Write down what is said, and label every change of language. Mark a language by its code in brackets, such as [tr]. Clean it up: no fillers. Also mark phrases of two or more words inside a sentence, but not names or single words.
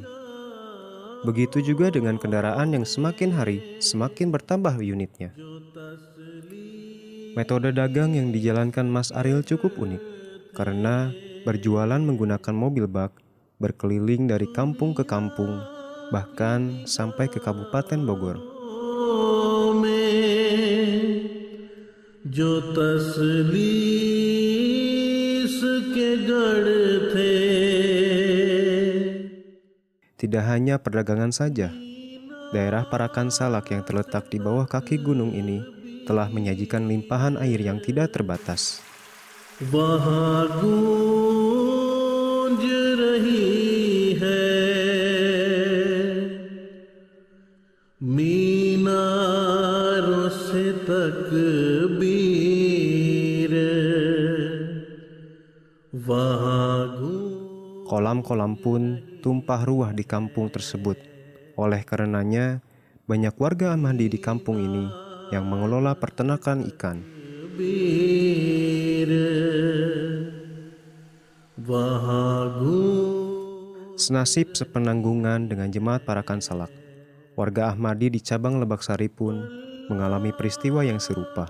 [id] Begitu juga dengan kendaraan yang semakin hari semakin bertambah unitnya. Metode dagang yang dijalankan Mas Ariel cukup unik, karena berjualan menggunakan mobil bak, berkeliling dari kampung ke kampung, bahkan sampai ke Kabupaten Bogor. [hi] जो तसलीस के गढ़ थे. [id] Tidak hanya perdagangan saja, daerah Parakan Salak yang terletak di bawah kaki gunung ini telah menyajikan limpahan air yang tidak terbatas. [hi] वहाँ गूंज रही है मीनारों से तकबीर वहाँ [id] Kolam-kolam pun tumpah ruah di kampung tersebut. Oleh karenanya, banyak warga Ahmadi di kampung ini yang mengelola peternakan ikan. Senasib sepenanggungan dengan jemaat Parakan Salak, warga Ahmadi di cabang Lebak Sari pun mengalami peristiwa yang serupa.